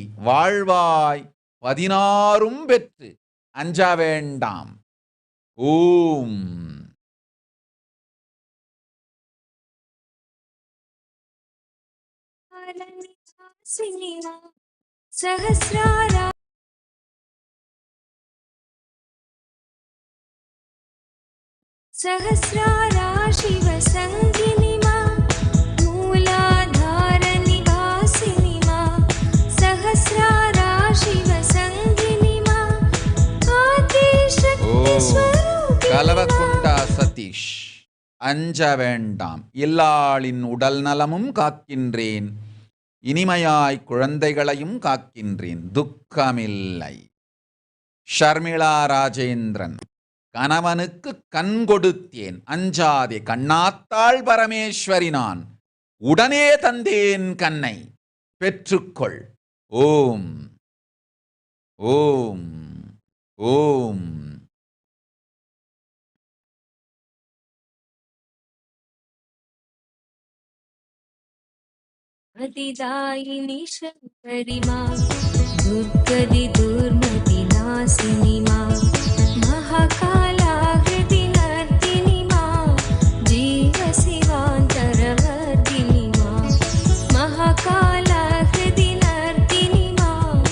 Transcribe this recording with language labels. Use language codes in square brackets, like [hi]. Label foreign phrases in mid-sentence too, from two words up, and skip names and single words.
[ta] வாழ்வாய் 16 பெற்று அஞ்ச வேண்டாம். ஓம் [sa] निवासिनी मां सहस्रारा सहस्रारा शिवसङ्गिनी मां मूलाधार निवासिनी मां सहस्रारा शिवसङ्गिनी मां आदिशक्ति [ta] ஓம் [sa] स्वरूपिणी [ta] கலவக்குண்டா சதீஷ். அஞ்ச வேண்டாம். இல்லாளின் உடல் நலமும் காக்கின்றேன். இனிமையாய் குழந்தைகளையும் காக்கின்றேன். துக்கமில்லை. ஷர்மிளா ராஜேந்திரன். கணவனுக்கு கண் கொடுத்தேன். அஞ்சாதே. கண்ணாத்தாள் பரமேஸ்வரி நான். உடனே தந்தேன் கண்ணை. பெற்றுக்கொள். ஓம் ஓம் ஓம். [sa] अतिदायिनी शङ्करि मां दुर्गति दुर्मति नाशिनी मां महाकालाकृति नर्तिनी मां जीवशिवान्तरवर्धिनी मां महाकालाकृति नर्तिनी मां